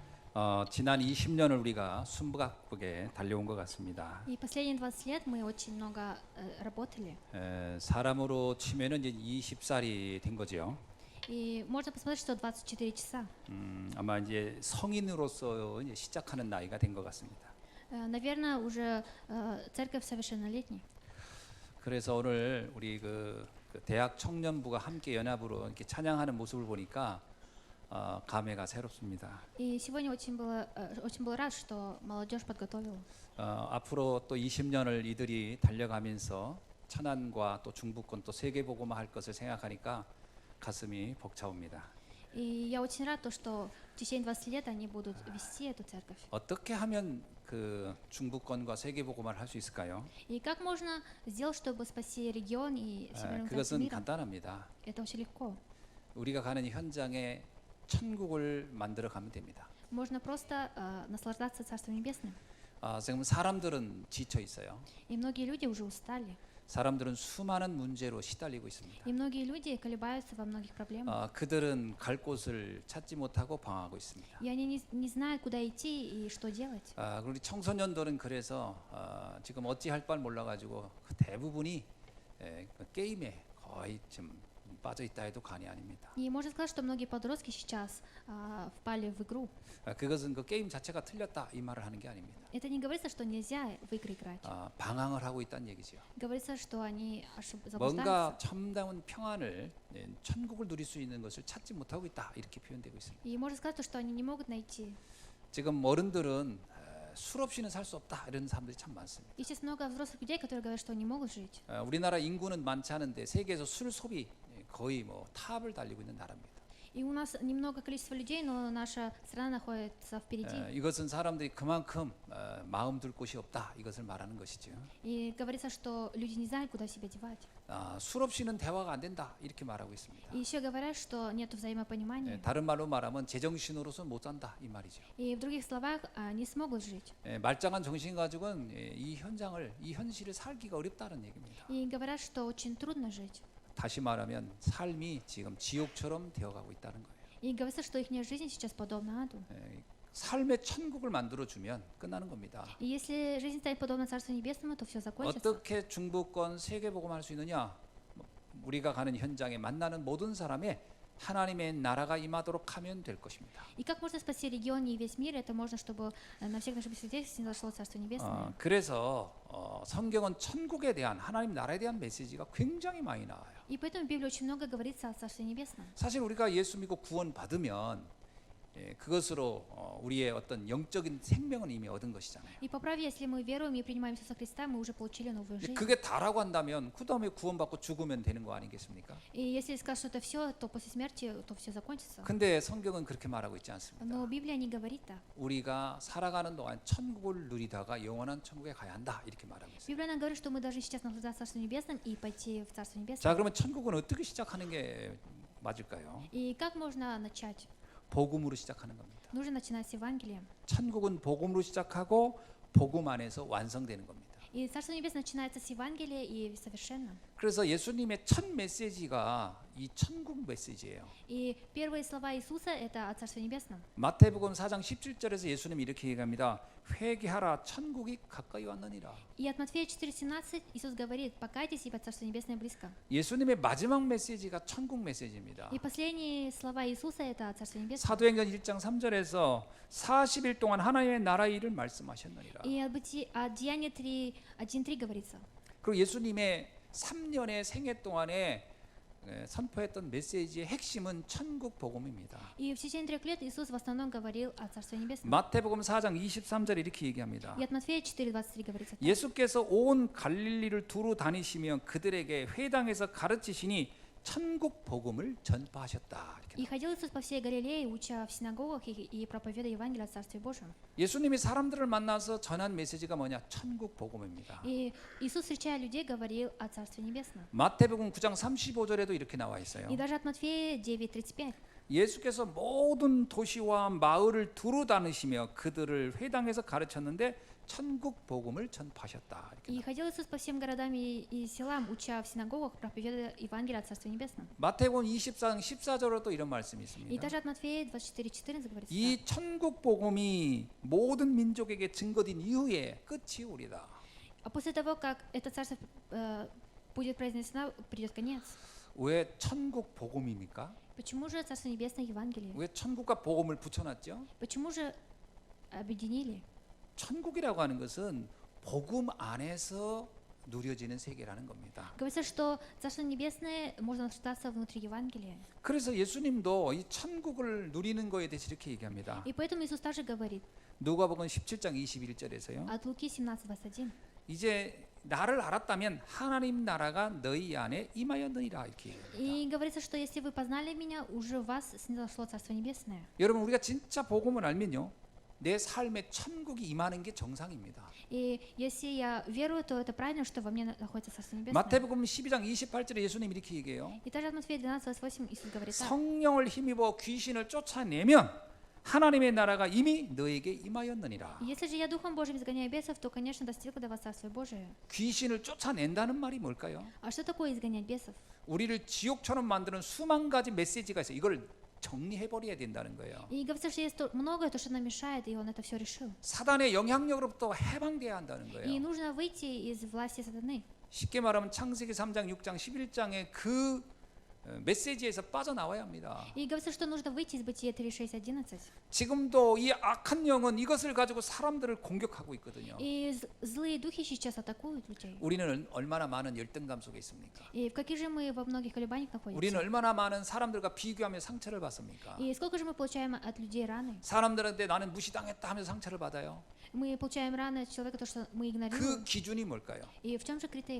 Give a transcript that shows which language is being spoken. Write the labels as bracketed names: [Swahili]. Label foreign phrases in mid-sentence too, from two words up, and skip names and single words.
[Korean] 지난 20년을 우리가 숨가쁘게 달려온 것 같습니다. [Russian] И последние 20 лет мы очень много работали. [Korean] 사람으로 치면은 이제 20살이 된 거죠. [Russian] И можно посмотреть, что 24 часа. [Korean] 아마 이제 성인으로서 이제 시작하는 나이가 된 것 같습니다. [Russian] Наверное, уже церковь совершеннолетней. [Korean] 그래서 오늘 우리 그 대학 청년부가 함께 연합으로 이렇게 찬양하는 모습을 보니까 감회가 새롭습니다. [Russian] И сегодня очень был рад, что молодежь подготовила. [Korean] 앞으로 또 20년을 이들이 달려가면서 천안과 또 중부권 또 세계복음화 할 것을 생각하니까 가슴이 벅차옵니다. [Russian] И я очень рад, что в течение 20 лет они будут вести эту церковь. [Korean] 어떻게 하면 그 중부권과 세계복음화를 할 수 있을까요? [Russian] И как можно сделать, чтобы спасти регион и Всемирную церковь [Korean] 그것은 [Russian] мира? [Korean] 간단합니다. [Russian] Это очень легко. [Korean] 우리가 가는 현장에 천국을 만들어 가면 됩니다. [Russian] Можно просто наслаждаться Царством Небесным. [Korean] 지금 사람들은 지쳐 있어요. [Russian] И многие люди уже устали. [Korean] 사람들은 수많은 문제로 시달리고 있습니다. [Russian] И многие люди колебаются во многих проблемах. [Korean] 그들은 갈 곳을 찾지 못하고 방황하고 있습니다. [Russian] И они не знают, куда идти и что делать. [Korean] 우리 청소년들은 그래서 지금 어찌할 바를 몰라가지고 대부분이 게임에 거의 좀 빠져 있다 해도 과언이 아닙니다. [Russian] И можно сказать, что многие подростки сейчас впали в игру. [Korean] 그것은 그 게임 자체가 틀렸다 이 말을 하는 게 아닙니다. [Russian] Это не говорится, что нельзя в игры играть. [Korean] 방황을 하고 있다는 얘기죠. [Russian] Говорится, что они [Korean] 뭔가 [Russian] заблуждаются. [Korean] 참다운 평안을 천국을 누릴 수 있는 것을 찾지 못하고 있다 이렇게 표현되고 있습니다. [Russian] И можно сказать, что они не могут найти. [Korean] 지금 어른들은 술 없이는 살 수 없다 이런 사람들이 참 많습니다. [Russian] И сейчас много взрослых людей, которые говорят, что они могут жить. [Korean] 우리나라 인구는 많지 않은데 세계에서 술 소비 거의 뭐 탑을 달리고 있는 나라입니다. [Russian] И у нас немного количество людей, но наша страна находится впереди. [Korean] 이것은 사람들이 그만큼 마음 둘 곳이 없다 이것을 말하는 것이죠. [Russian] И говорится, что люди не знают, куда себя девать. [Korean] 술 없이는 대화가 안 된다 이렇게 말하고 있습니다. [Russian] И еще говорят, что нет взаимопонимания. [Korean] 다른 말로 말하면 제정신으로서 못 산다 이 말이죠. [Russian] И в других словах, не смогут жить. [Korean] 말짱한 정신 가지고는 이 현장을 이 현실을 살기가 어렵다는 얘기입니다. [Russian] И говорят, что очень трудно жить. [Korean] 다시 말하면 삶이 지금 지옥처럼 되어가고 있다는 거예요. [Russian] И говорится, что их жизнь сейчас подобна аду. [Korean] 삶의 천국을 만들어 주면 끝나는 겁니다. [Russian] И если жизнь станет подобна Царству Небесному, то все закончится. [Korean] 어떻게 중부권 세계복음할 수 있느냐? 우리가 가는 현장에 만나는 모든 사람의 하나님의 나라가 임하도록 하면 될 것입니다. [Russian] И как можно спасти регион и весь мир? Это можно, чтобы на всех наших свидетельствах снизошло Царство Небесное. [Korean] 그래서 성경은 천국에 대한 하나님 나라에 대한 메시지가 굉장히 많이 나와요. [Russian] И поэтому в Библии очень много говорится о Царстве Небесном. [Korean] 사실 우리가 예수 믿고 구원 받으면 그것으로 우리의 어떤 영적인 생명은 이미 얻은 것이잖아요. [Russian] И по правде, если мы веруем и принимаем Иисуса Христа, мы уже получили новую жизнь. [Korean] 그게 다라고 한다면 그 다음에 구원받고 죽으면 되는 거 아니겠습니까? [Russian] И если скажут, что это все, то после смерти то все закончится. [Korean] 근데 성경은 그렇게 말하고 있지 않습니다. [Russian] Но Библия не говорит так. [Korean] 우리가 살아가는 동안 천국을 누리다가 영원한 천국에 가야 한다 이렇게 말하고 있어요. [Russian] Библия нам говорит, что мы должны сейчас наслаждаться Царством Небесным и пойти в Царство [Korean] 자, [Russian] Небесное. [Korean] 그러면 천국은 어떻게 시작하는 게 맞을까요? [Russian] И как можно начать? [Korean] 복음으로 시작하는 겁니다. [Russian] Нужно начинать с Евангелия. [Korean] 천국은 복음으로 시작하고 복음 안에서 완성되는 겁니다. [Russian] И Царство Небесное начинается с Евангелия и совершенно. [Korean] 그래서 예수님의 첫 메시지가 이 천국 메시지예요. [Russian] И первые слова Иисуса это о Царстве Небесном. [Korean] 마태복음 4장 17절에서 예수님이 이렇게 얘기합니다. 회개하라 천국이 가까이 왔느니라. [Russian] И от Матфея 4:17 Иисус говорит: покайтесь, ибо Царство Небесное близко. [Korean] 예수님의 마지막 메시지가 천국 메시지입니다. [Russian] И последние слова Иисуса это о Царстве Небесном. [Korean] 사도행전 1장 3절에서 40일 동안 하나님의 나라의 일을 말씀하셨느니라. [Russian] И о Деянии 1:3 говорится. [Korean] 그리고 예수님의 3년의 생애 동안에 선포했던 메시지의 핵심은 천국 복음입니다. [Russian] И в течение 3 лет Иисус в основном говорил о Царстве Небесном. [Korean] 마태복음 4장 23절에 이렇게 얘기합니다. [Russian] И от Матфея 4:23 говорится. [Korean] 예수께서 온 갈릴리를 두루 다니시며 그들에게 회당에서 가르치시니 천국 복음을 전파하셨다. [Russian] И ходил Иисус по всей Галилее, уча в синагогах и проповедуя Евангелие о Царстве Божьем. [Korean] 예수님이 사람들을 만나서 전한 메시지가 뭐냐? 천국 복음입니다. [Russian] И Иисус, встречая людей, говорил о Царстве Небесном. [Korean] 마태복음 9장 35절에도 이렇게 나와 있어요. [Russian] И даже от Матфея 9:35. [Korean] 예수께서 모든 도시와 마을을 두루 다니시며 그들을 회당에서 가르쳤는데 천국 복음을 전파하셨다. 이렇게 [Russian] И ходил Иисус по всем городам и селам, уча в синагогах, проповедуя Евангелие от Царства Небесного. [Korean] 마태복음 24장 14절로 또 이런 말씀이 [Russian] И [Korean] 있습니다. [Russian] также от Матфея 24:14 говорится так. [Korean] 이 천국 복음이 모든 민족에게 증거된 이후에 끝이 오리다. [Russian] А после того, как это царство будет произнесено, придет конец. [Korean] 왜 천국 복음입니까? [Russian] Почему же Царство Небесное Евангелие? [Korean] 왜 천국과 복음을 붙여놨죠? [Russian] Почему же объединили? [Korean] 천국이라고 하는 것은 복음 안에서 누려지는 세계라는 겁니다. [Russian] Говорится, что Царство Небесное можно наслаждаться внутри Евангелия. [Korean] 그래서 예수님도 이 천국을 누리는 거에 대해서 이렇게 얘기합니다. [Russian] И поэтому Иисус также говорит [Korean] 누가복음 17장 21절에서요. [Russian] от Луки 17:21. [Korean] 이제 나를 알았다면 하나님 나라가 너희 안에 임하였느니라 이렇게 얘기합니다. [Russian] И говорится, что если вы познали меня, уже в вас снизошло Царство Небесное. [Korean] 여러분 우리가 진짜 복음을 알면요. 내 삶에 천국이 임하는 게 정상입니다. [Russian] И если я верую, то это правильно, что во мне находится Царство Небесное. [Korean] 마태복음 12장 28절에 예수님 이렇게 얘기해요. [Russian] И также от Матфея 12:28 Иисус говорит так. [Korean] 성령을 힘입어 귀신을 쫓아내면 하나님의 나라가 이미 너에게 임하였느니라. [Russian] Если же я Духом Божьим изгоняю бесов, то, конечно, достигло до вас Царствие Божие. [Korean] 귀신을 쫓아낸다는 말이 뭘까요? [Russian] А что такое изгонять бесов? [Korean] 우리를 지옥처럼 만드는 수만 가지 메시지가 있어요. 이걸 정리해 버려야 된다는 거예요. [Russian] И говорится, что есть многое, то, что нам мешает, и Он это все решил. [Korean] 사단의 영향력으로부터 해방돼야 한다는 [Russian] И [Korean] 거예요. [Russian] нужно выйти из власти сатаны. [Korean] 쉽게 말하면 창세기 3장, 6장, 11장의 그 메시지에서 빠져나와야 합니다. [Russian] И говорится, что нужно выйти из Бытия 3:6-11. [Korean] 지금도 이 악한 영은 이것을 가지고 사람들을 공격하고 있거든요. [Russian] И злые духи сейчас атакуют людей. [Korean] 우리는 얼마나 많은 열등감 속에 있습니까? [Russian] И в каких же мы во многих колебаниях [Korean] 우리는 [Russian] находимся? [Korean] 얼마나 많은 사람들과 비교하며 상처를 받습니까? [Russian] И сколько же мы получаем от людей раны? [Korean] 사람들한테 나는 무시당했다 하면서 상처를 받아요. [Russian] Мы получаем раны от человека, то, что мы [Korean] 그 [Russian] игнорируем. [Korean] 기준이 뭘까요? [Russian] И в чем же критерий?